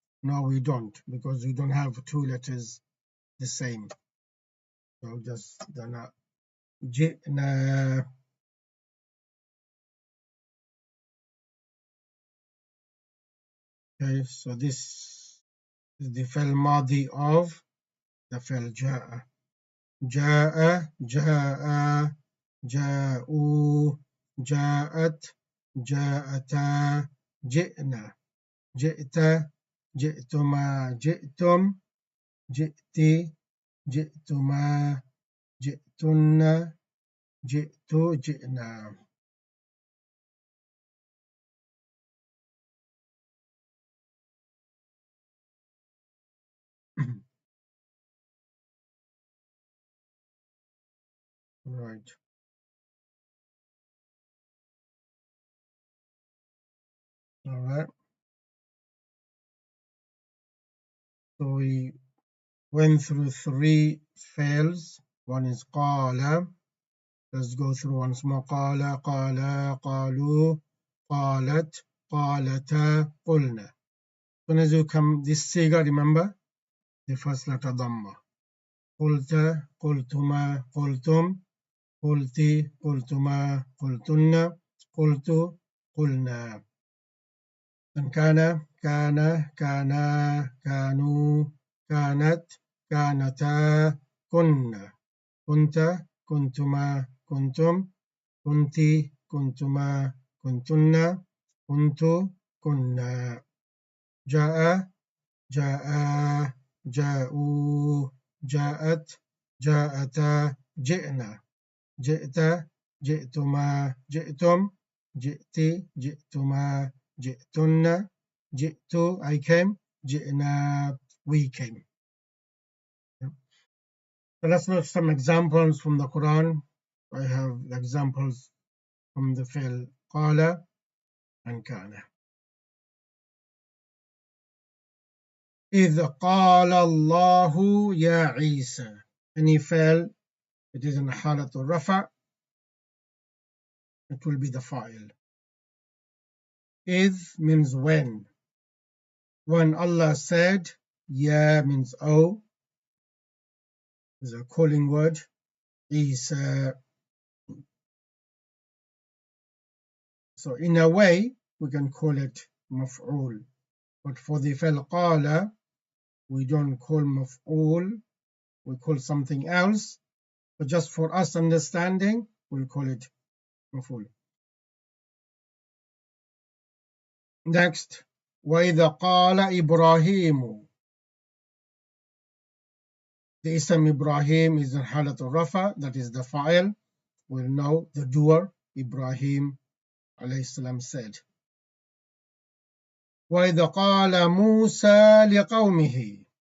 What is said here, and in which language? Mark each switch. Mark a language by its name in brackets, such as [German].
[English] No, we don't, because we don't have two letters the same. So just dana. جئنا. Okay, so this is the فعل ماضي of the فعل جاء. [Arabic] جاء جاء جاءوا جاءت جاءتا جئنا جئت جئتما جئتم جئت جئتما جئتن جئت جئنا. [English] Right. All right. So we went through three fails. One is قال. Let's go through once more. [Arabic] قال قال قالوا قالت قالتا قلنا. [English] As soon as you come this siga, remember the first letter dhamma. [Arabic] قلت قلتما قلتم قلتي قلتما قلتن قلت قلنا. And كان كان كانا كانوا كانت كانتا كنا كنت كنتما كنتم كنتِ كنتما كنتن كنت كنا. جاء جاء جاءوا جاءت جاءتا جئنا جئت جئتما جئتم جئتِ جئتما جئتن جئت [English] I came [Arabic] جئنا [English] we came. So let's look at some examples from the Quran. I have examples from the fi'l قال and كان. [Arabic] إذ قال الله يا عيسى. [English] Any fi'l, it is in حالة الرفع, it will be the fa'il. إذ means when. When Allah said, Ya means oh, is a calling word. Isa. So in a way, we can call it maf'ul. But for the fi'l qala, we don't call maf'ul, we call something else. But just for us understanding, we'll call it maf'ul. [Arabic] Next, وَإِذَا قَالَ إِبْرَاهِيمُ. [English] The ism Ibrahim is in halat al-rafa, that is the fa'il. We'll know the doer, Ibrahim alayhi salam said. [Arabic] وَإِذَا قَالَ مُوسَى لِقَوْمِهِ.